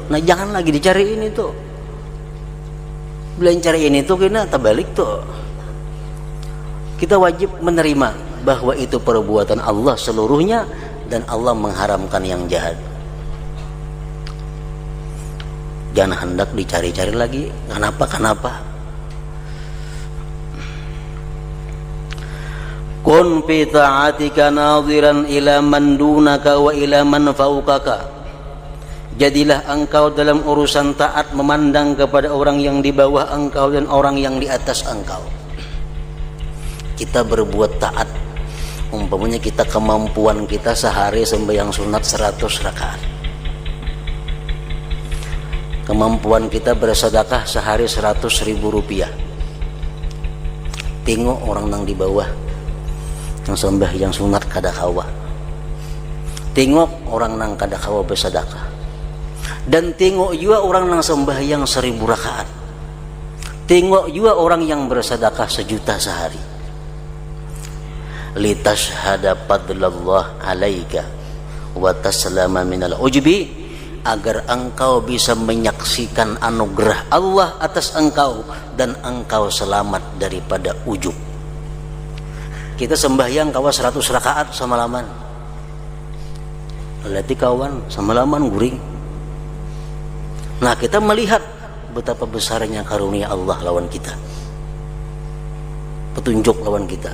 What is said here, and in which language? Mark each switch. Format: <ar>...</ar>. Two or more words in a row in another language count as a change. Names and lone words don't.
<bjn>Nah jangan lagi dicariin itu. Bila cariin itu kena terbalik tuh.</bjn> <id>Kita wajib menerima bahwa itu perbuatan Allah seluruhnya, dan Allah mengharamkan yang jahat. Jangan hendak dicari-cari lagi. Kenapa?</id> <ar>كن في طاعتك ناظرا إلى من دونك وإلى من فوقك.</ar> <id>Jadilah engkau dalam urusan taat memandang kepada orang yang di bawah engkau dan orang yang di atas engkau. Kita berbuat taat, umpamanya kita kemampuan kita sehari sembahyang sunat 100 rakaat, kemampuan kita bersedekah sehari 100.000 rupiah,</id> <bjn>tengok orang nang di bawah yang sembah yang sunat kada kawa, tengok orang nang kada kawa bersedekah, dan tengok juga orang nang sembah yang 1000 rakaat, tengok juga orang yang bersedekah 1 juta sehari.</bjn> <ar>لتشهد فضل الله عليك وتسلم من العجب,</ar> <id>agar engkau bisa menyaksikan anugerah Allah atas engkau dan engkau selamat daripada ujub.</id> <bjn>Kita sembahyang kawa 100 rakaat semalaman, berarti kawan semalaman guring. Nah, kita melihat betapa besarnya karunia Allah lawan kita, petunjuk lawan kita.</bjn>